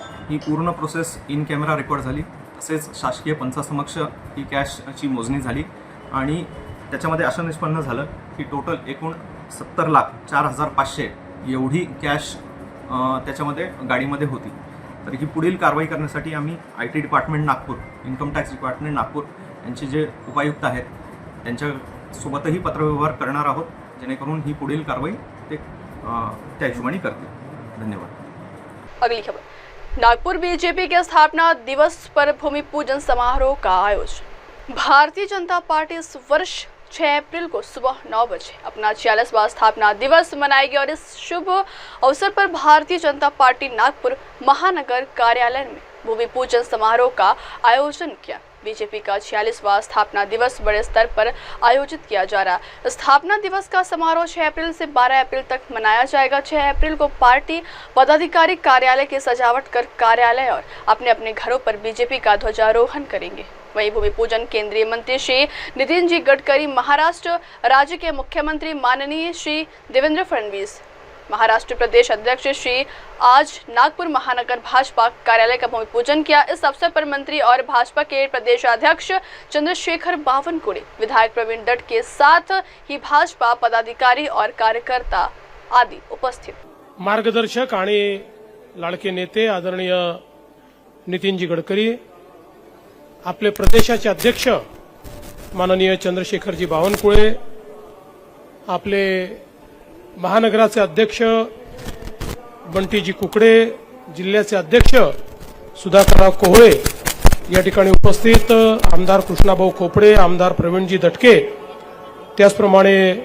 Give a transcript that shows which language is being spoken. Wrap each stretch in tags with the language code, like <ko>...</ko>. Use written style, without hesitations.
<mr>ही पूर्ण process in camera record झाली। तसेच शासकीय पंचासमक्ष ही कॅशची मोजणी झाली आणि त्याच्यामध्ये असं निष्पन्न झालं की टोटल एकूण 70,04,500 एवढी कॅश त्याच्यामध्ये गाडीमध्ये होती। तर ही पुढील कारवाई करण्यासाठी आम्ही IT department Nagpur, income tax department Nagpur यांचे जे उपायुक्त आहेत त्यांच्यासोबतही पत्रव्यवहार करणार आहोत, जेणेकरून ही पुढील कारवाई ते त्या हिशोबाने करतील। धन्यवाद।</mr> <hi>अगली खबर। नागपुर बीजेपी के स्थापना दिवस पर भूमि पूजन समारोह का आयोजन। भारतीय जनता पार्टी इस वर्ष 6 अप्रैल को सुबह 9 बजे अपना 46वां स्थापना दिवस मनाएगी और इस शुभ अवसर पर भारतीय जनता पार्टी नागपुर महानगर कार्यालय में भूमि पूजन समारोह का आयोजन किया। बीजेपी का 46वां स्थापना दिवस बड़े स्तर पर आयोजित किया जा रहा। स्थापना दिवस का समारोह 6 अप्रैल से 12 अप्रैल तक मनाया जाएगा। 6 अप्रैल को पार्टी पदाधिकारी कार्यालय की सजावट कर कार्यालय और अपने अपने घरों पर बीजेपी का ध्वजारोहण करेंगे। वहीं भूमि पूजन केंद्रीय मंत्री श्री नितिन जी गडकरी, महाराष्ट्र राज्य के मुख्यमंत्री माननीय श्री देवेंद्र फडणवीस, महाराष्ट्र प्रदेश अध्यक्ष श्री आज नागपुर महानगर भाजपा कार्यालय का भूमि पूजन किया। इस अवसर पर मंत्री और भाजपा के प्रदेश अध्यक्ष चंद्रशेखर बावनकुळे, विधायक प्रवीण दत्त के साथ ही भाजपा पदाधिकारी और कार्यकर्ता आदि उपस्थित।</hi> <mr>मार्गदर्शक आणि लाडके नेते आदरणीय नितीनजी गडकरी, आपले प्रदेशाचे अध्यक्ष माननीय चंद्रशेखरजी बावनकुळे, आपले महानगराचे अध्यक्ष बंटीजी कुकडे, जिल्ह्याचे अध्यक्ष सुधाकरराव कोहळे, या ठिकाणी उपस्थित आमदार कृष्णाभाऊ खोपडे, आमदार प्रवीणजी दटके, त्याचप्रमाणे</mr>